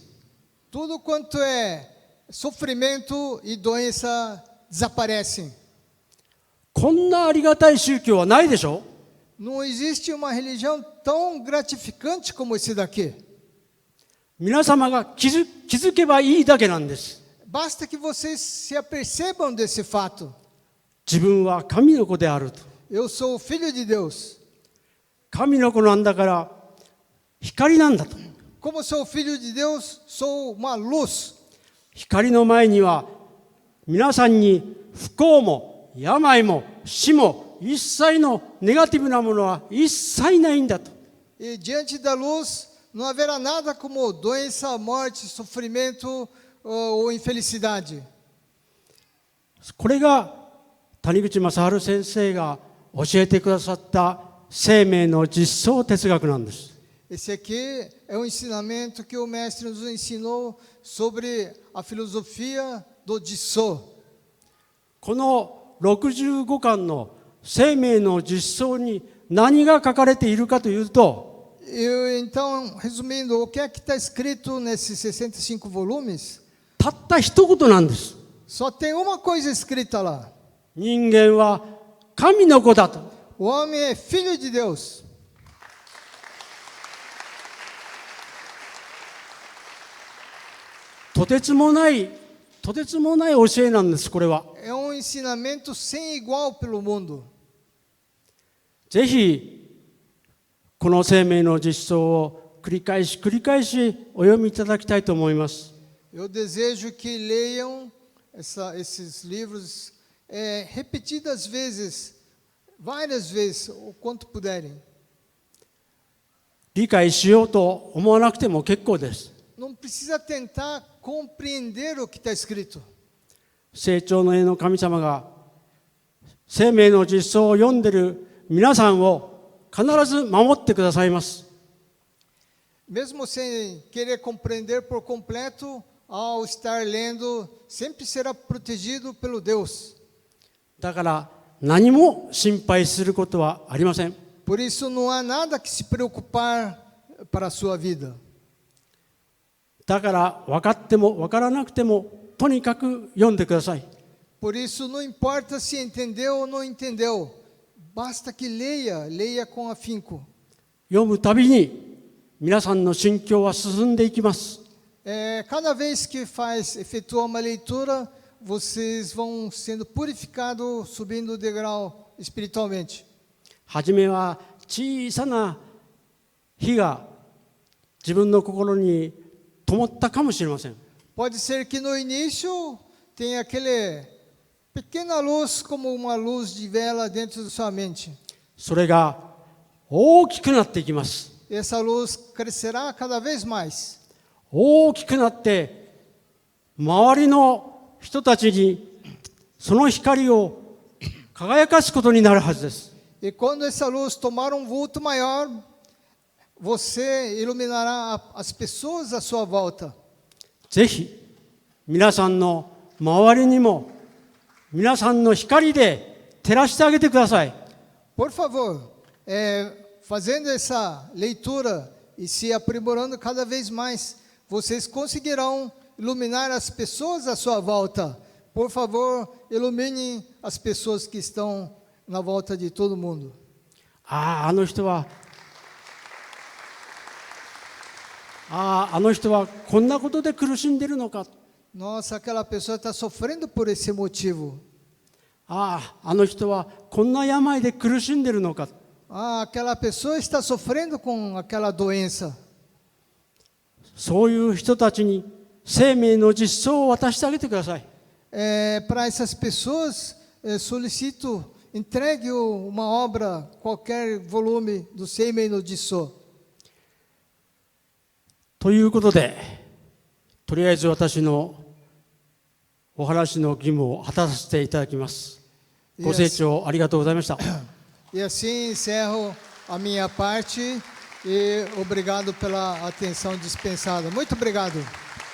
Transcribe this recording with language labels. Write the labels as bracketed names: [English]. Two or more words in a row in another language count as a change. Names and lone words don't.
[Portuguese] tudo quanto é sofrimento e doença desaparecem. [Japanese] こんなありがたい宗教はないでしょ。 [Portuguese] Não existe uma religião tão gratificante como esse daqui. [Japanese] 皆様が気づけばいいだけなんです。 [Portuguese] Basta que vocês se apercebam desse fato. [Japanese] 自分は神の子であると。 [Portuguese] Eu sou o filho de Deus. [Japanese] 神の子なんだから光なんだと。 [Portuguese] Como sou filho de Deus, sou uma luz. [Japanese] 光の前には皆さんに不幸も病も死も一切のネガティブなものは一切ないんだと。 [Portuguese] E diante da luz não haverá nada como doença, morte, sofrimento ou infelicidade. [Japanese] これが谷口正治先生が教えてくださった生命の実相哲学なんです。 [Portuguese] Esse aqui é um ensinamento que o mestre nos ensinou sobre a filosofia do Dissô. [Japanese] この65巻の生命の実相に何が書かれているかというと、 [Portuguese] Então, resumindo, o que é que está escrito nesses 65 volumes? [Japanese] たった一言なんです。 [Portuguese] Só tem uma coisa escrita lá. [Japanese] 人間は神の子だと。 [Portuguese] O homem é filho de Deus. [Japanese] とてつもない教えなんです、これは。 [Portuguese] É um ensinamento sem igual pelo mundo. [Japanese] ぜひこの生命の実相を繰り返しお読みいただきたいと思います。 [Portuguese] Eu desejo que leiam esses livros repetidas vezes, várias vezes, o quanto puderem. [Japanese] 理解しようと思わなくても結構です。 [Portuguese] Não precisa tentar compreender o que está escrito. [Japanese] 成長の絵の神様が生命の実相を読んでいる皆さんを必ず守ってくださいます。 [Portuguese] Mesmo sem querer compreender por completo, ao estar lendo, sempre será protegido pelo Deus. [Japanese] だから何も心配することはありません。 [Portuguese] Por isso não há nada que se preocupar para a sua vida. [Japanese] だから分かっても分からなくてもとにかく読んでください。 [Portuguese] Por isso não importa se entendeu ou não entendeu. Basta que leia com afinco. [Japanese] 読むたびに皆さんの心境は進んでいきます。 [Portuguese] Cada vez que efetua uma leitura, vocês vão sendo purificados, subindo o degrau espiritualmente. [Japanese] はじめは小さな火が自分の心に灯ったかもしれません。 [Portuguese] Pode ser que no início tenha aquele pequena luz, como uma luz de vela dentro da sua mente. [Japanese] それが大きくなっていきます。 [Portuguese] Essa luz crescerá cada vez mais. [Japanese] 大きくなって周りの人たちにその光を輝かすことになるはずです。 [Portuguese] E quando essa luz tomar um vulto maior, você iluminará as pessoas à sua volta. [Japanese] ぜひ皆さんの周りにも皆さんの光で照らしてあげてください。 [Portuguese] Por favor, fazendo essa leitura e se aprimorando cada vez mais, vocês conseguirão iluminar as pessoas à sua volta. Por favor, iluminem as pessoas que estão na volta de todo mundo. [Japanese] あの人はあの人はこんなことで苦しんでいるのか。 [Portuguese] Nossa, aquela pessoa está sofrendo por esse motivo. [Japanese] あの人はこんな病で苦しんでいるのか。 [Portuguese] Aquela pessoa está sofrendo com aquela doença. [Japanese] そういう人たちに生命の実相を渡してあげてください。 [Portuguese] Para essas pessoas, solicito, entregue uma obra, qualquer volume do Seimei no Jisso. [Japanese] ということで、とりあえず私のお話の義務を果たさせていただきます。ご清聴ありがとうございました。 [Portuguese] E assim encerro a minha parte e obrigado pela atenção dispensada. Muito obrigado.